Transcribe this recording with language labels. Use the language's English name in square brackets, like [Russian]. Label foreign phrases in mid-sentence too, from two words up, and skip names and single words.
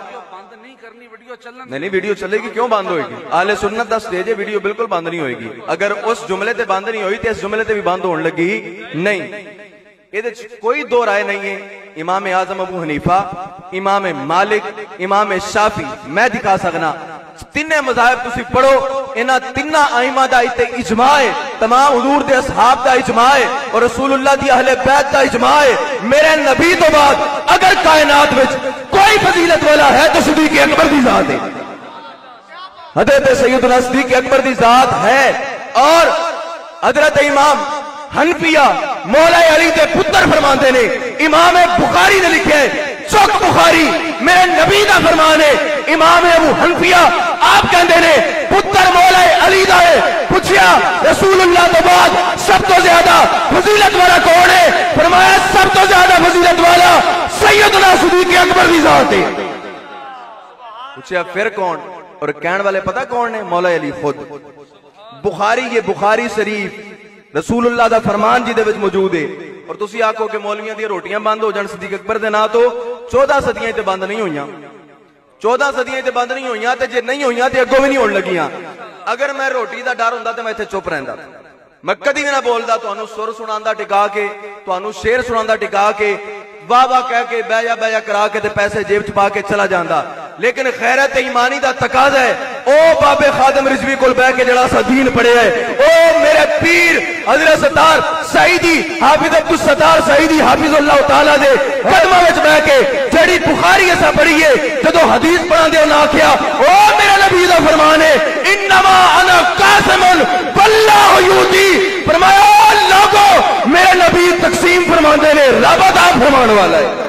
[Punjabi] نہیں ویڈیو چلے گی کیوں بند ہوئے گی اہل سنت دا سٹیج ہے ویڈیو بالکل بند نہیں ہوئے گی اگر اس جملے تے بند نہیں ہوئی تے اس جملے تے بھی بند ہون لگی [Urdu] نہیں یہ کوئی دو رائے نہیں ہے [Punjabi] امام اعظم ابو حنیفہ امام مالک امام شافعی میں دکھا سکنا تینے مذاہب تسی پڑھو انہاں تینہ ائمہ دا اجماع ہے تمام حضور دے اصحاب دا اجماع ہے اور رسول اللہ دی اہل بیت دا اجماع ہے میرے نبی تو بعد اگر کائنات وچ کوئی فضیلت والا ہے تو صدیق اکبر دی ذات ہے حضرت سیدنا صدیق اکبر دی ذات ہے اور حضرت امام حنفیہ مولا علی دے پتر فرماندے نے امام بخاری نے لکھے چوک بخاری میرے نبی دا فرمان ہے امام ابو حنفیہ آپ کہندے نے پتر مولا علی دا ہے پوچھیا رسول اللہ تو بعد سب تو زیادہ فضیلت والا کون ہے فرمایا سب تو زیادہ فضیلت والا سیدنا صدیق اکبر دی ذات ہے پوچھیا پھر کون اور کہن والے پتہ کون ہے مولا علی خود بخاری یہ بخاری شریف رسول اللہ دا فرمان جی دے وچ موجود ہے اور تسی آکھو کہ مولویاں دی روٹیاں بند ہو جان صدیق اکبر دے نا تو 14 صدیاں تے بند نہیں ہوئیاں 14 صدیاں تے بند نہیں ہوئیاں تے جے نہیں ہوئیاں تے اگوں بھی نہیں ہون لگیاں اگر میں روٹی دا ڈر ہوندا تے میں ایتھے چپ رہندا میں کدی بھی نہ بولدا تانوں سر سناندا ٹکا کے تانوں شعر سناندا ٹکا کے واہ واہ کہہ کے بہ جا کرا کے تے پیسے جیب چ پا کے چلا جاندا لیکن خیرت ایمانی دا تقاضا ہے او بابے خادم رضوی کول بیٹھ کے جڑا سا دین پڑھے ہے او میرے پیر حضرت ستار سعیدی حافظ عبد الستار سعیدی حافظ اللہ تعالیٰ دے قدمہ وچ بیٹھ کے جڑی بخاری ایسا پڑھی ہے جدو حدیث پڑھا دے انہاں کیا او میرے نبی دا فرمان ہے [Arabic] انما انا قاسم واللہ یؤتی [Punjabi] فرمایا لوگو میرے نبی تقسیم فرماندے نے رب عطا فرمان والا ہے